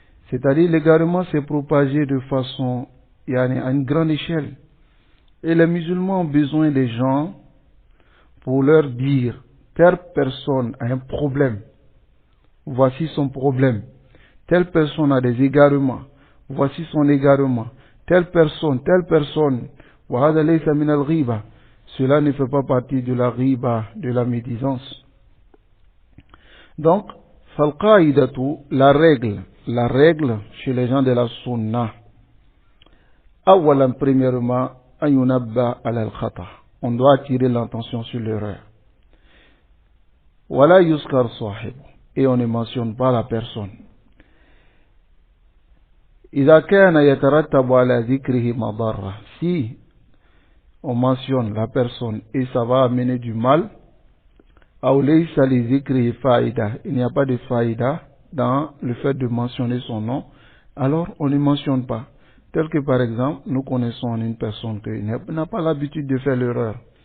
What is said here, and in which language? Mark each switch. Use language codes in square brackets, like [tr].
[fr] C'est-à-dire l'égarement s'est propagé de façon, à une grande échelle. Et les musulmans ont besoin des gens pour leur dire, telle personne a un problème, voici son problème. Telle personne a des égarements, voici son égarement. Telle personne, [ar] وهذا ليس من الغيبة. [fr] Cela ne fait pas partie de la ghiba, de la médisance. Donc, [ar] فالقاعدة, [fr] la règle chez les gens de la sunna. [ar] أولا, [fr] premièrement, [ar] أن ينبه على الخطأ. [fr] On doit attirer l'attention sur l'erreur. [ar] ولا يذكر صاحبه. [fr] Et on ne mentionne pas la personne. [ar] إذا كان يترتب على ذكره مضرة. [fr] Si on mentionne la personne et ça va amener du mal, [ar] أو ليس لذكره فائدة. [fr] Il n'y a pas de faïda dans le fait de mentionner son nom, alors on ne mentionne pas. Tel que par exemple, nous connaissons une personne qui n'a pas l'habitude de faire l'erreur.